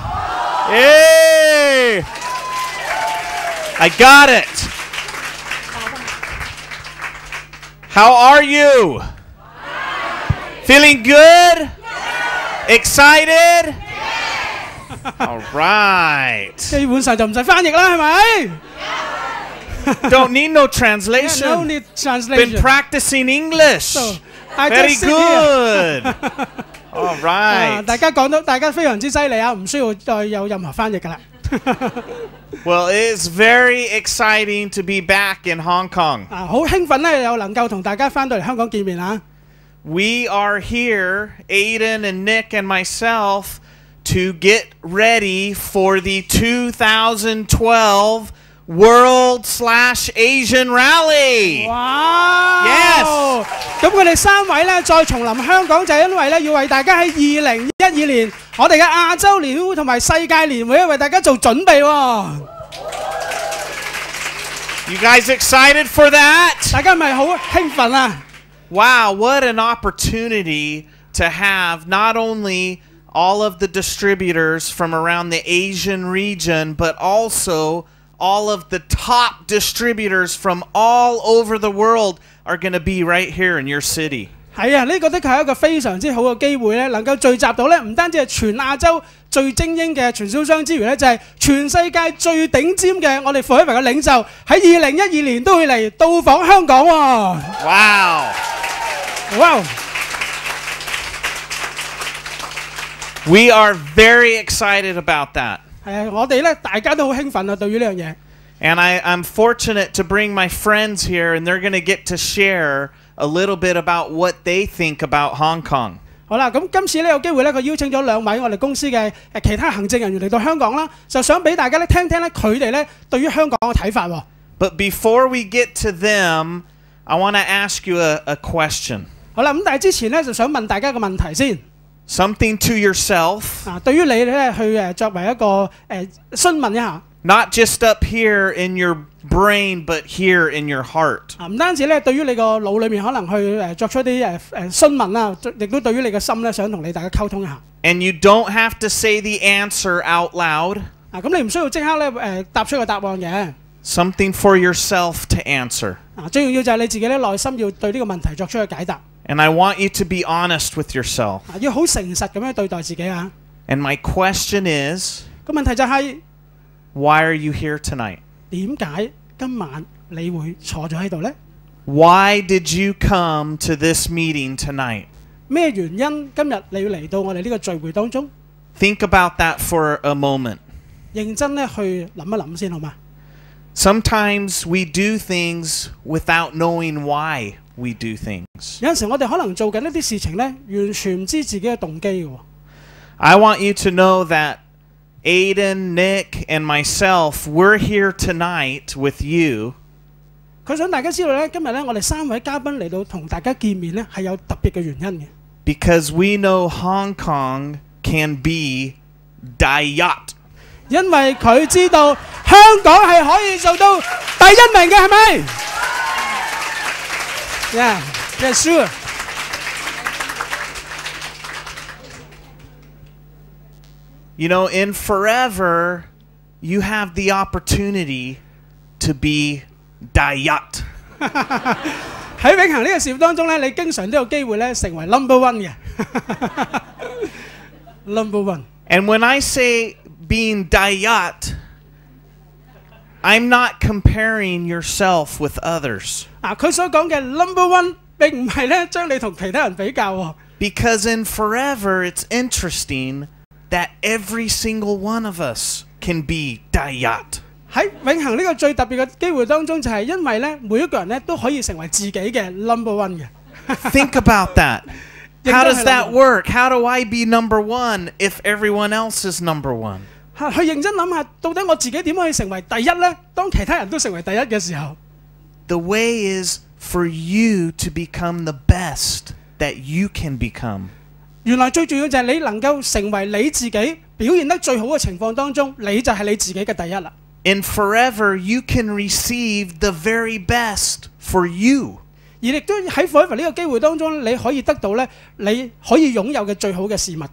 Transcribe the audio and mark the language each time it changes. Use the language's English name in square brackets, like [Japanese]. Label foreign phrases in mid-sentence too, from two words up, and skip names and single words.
[English] Hey! I got it. How are you? Feeling good? Yes. Excited? Yes. All right. [Cantonese] 基本上就唔使翻譯啦，係咪 [English] Don't need no translation. Yeah, no need translation. Been practicing English. So, Very good. All right. [Cantonese] 大家講到，大家非常之犀利啊，唔需要再有任何翻譯㗎啦。 [English] Well, it's very exciting to be back in Hong Kong. [Cantonese] 好興奮咧，又能夠同大家翻到嚟香港見面啊！ [English] We are here, Aidan and Nick and myself, to get ready for the 2012 World/Asian Rally. 哇 Yes. [Cantonese] 咁佢哋3位咧再重臨香港，就係因為咧要為大家喺2012年我哋嘅亞洲年會同埋世界年會為大家做準備喎。 [English] You guys excited for that? [Cantonese] 大家係咪好興奮啊？ [English] Wow, what an opportunity to have not only all of the distributors from around the Asian region, but also all of the top distributors from all over the world are going to be right here in your city. [Cantonese] 係啊，呢個的確係一個非常之好嘅機會咧，能夠聚集到咧唔單止係全亞洲最精英嘅傳銷商之餘咧，就係全世界最頂尖嘅我哋 Forever 嘅領袖喺2012年都會嚟到訪香港喎。 [English] Wow! Wow! We are very excited about that. [Cantonese] 係啊，我哋咧大家都好興奮啊，對於呢樣嘢。 [English] And I'm fortunate to bring my friends here, and they're going to get to share a little bit about what they think about Hong Kong. [Cantonese] 好啦，咁今次咧有機會咧，佢邀請咗2位我哋公司嘅其他行政人員嚟到香港啦，就想俾大家咧聽聽咧佢哋咧對於香港嘅睇法喎。 [English] But before we get to them, I want to ask you a question. [Cantonese] 好啦，咁但係之前咧就想問大家一個問題先。 [English] Something to yourself. [Cantonese] 對於你咧去作為一個詢問一下。 [English] Not just up here in your brain, but here in your heart. [Cantonese] 唔單止咧，對於你個腦裏面可能去作出一啲詢問啦，亦都對於你嘅心咧，想同你大家溝通一下。 [English] And you don't have to say the answer out loud. [Cantonese] 咁你唔需要即刻咧答出個答案嘅。 [English] Something for yourself to answer. [Cantonese] 最重要就係你自己咧內心要對呢個問題作出個解答。 [English] And I want you to be honest with yourself. [Cantonese] 要好誠實咁樣對待自己啊。 [English] And my question is, [Cantonese] 個問題就係 [English] Why are you here tonight? [Cantonese] 點解今晚你會坐咗喺度呢？ [English] Why did you come to this meeting tonight? [Cantonese] 咩原因今日你要嚟到我哋呢個聚會當中？ [English] Think about that for a moment. [Cantonese] 認真咧去諗一諗先好嗎？ [English] Sometimes we do things without knowing why we do things. [Cantonese] 有陣時我哋可能做緊一啲事情咧，完全唔知自己嘅動機嘅喎。 [English] I want you to know that Aiden, Nick, and myself, we're here tonight with you [Cantonese] 佢想大家知道咧，今日咧我哋3位嘉賓嚟到同大家見面咧，係有特別嘅原因嘅。 [English] because we know Hong Kong can be Dayat. [Cantonese] 因為佢知道香港係可以做到第一名嘅，係咪 ？ [English] Yeah, yeah, sure. You know, in forever, you have the opportunity to be Dayat. [Cantonese] 喺永恆呢個事業當中咧，你經常都有機會咧成為 [English] number one [Cantonese] 嘅。 [English] number one。 And when I say being Dayat, I'm not comparing yourself with others. [Cantonese] 佢所講嘅 [English] number one [Cantonese] 並唔係咧將你同其他人比較喎。 [English] Because in forever, it's interesting that every single one of us can be Dayat. [Cantonese] 喺永恆呢個最特別嘅機會當中，就係因為咧每一個人咧都可以成為自己嘅 [English] number one [Cantonese] 嘅。 [English] Think about that. How does that work? How do I be number one if everyone else is number one? [Cantonese] 去認真諗下，到底我自己點可以成為第一呢？當其他人都成為第一嘅時候 [English] The way is for you to become the best that you can become. [Cantonese] 原來最重要就係你能夠成為你自己表現得最好嘅情況當中，你就係你自己嘅第一啦。 [English] In forever, you can receive the very best for you. [Cantonese] 而亦都喺 forever 呢個機會當中，你可以得到咧，你可以擁有嘅最好嘅事物嘅。